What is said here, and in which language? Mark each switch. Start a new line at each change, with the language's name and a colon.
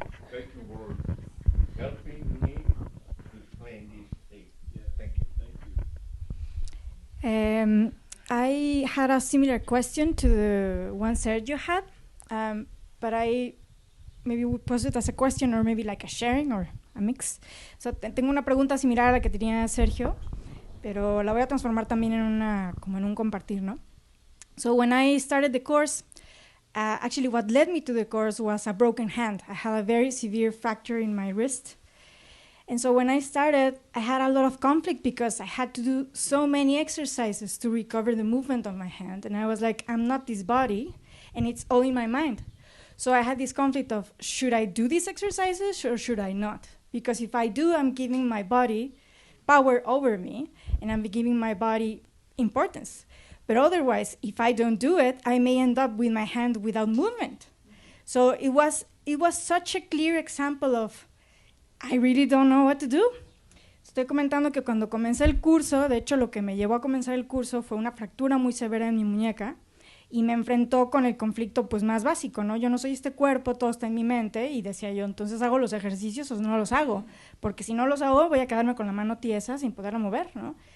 English: Thank you for helping me to explain this thing. Thank you. I had a similar question to the one Sergio had, but I maybe would pose it as a question or maybe like a sharing or a mix.
Spanish: So tengo una pregunta similar a la que tenía Sergio, pero la voy a transformar también en como en un compartir, ¿no?
English: So when I started the course, actually what led me to the course was a broken hand. I had a very severe fracture in my wrist. And so when I started, I had a lot of conflict because I had to do so many exercises to recover the movement of my hand. And I was like, I'm not this body, and it's all in my mind. So I had this conflict of, should I do these exercises or should I not? Because if I do, I'm giving my body power over me, and I'm giving my body importance. But otherwise, if I don't do it, I may end up with my hand without movement. So it was such a clear example of, I really don't know what to do.
Spanish: Estoy comentando que cuando comencé el curso, de hecho lo que me llevó a comenzar el curso fue una fractura muy severa en mi muñeca y me enfrentó con el conflicto pues más básico, ¿no? Yo no soy este cuerpo, todo está en mi mente, y decía yo, entonces ¿hago los ejercicios o no los hago? Porque si no los hago voy a quedarme con la mano tiesa sin poderla mover, ¿no?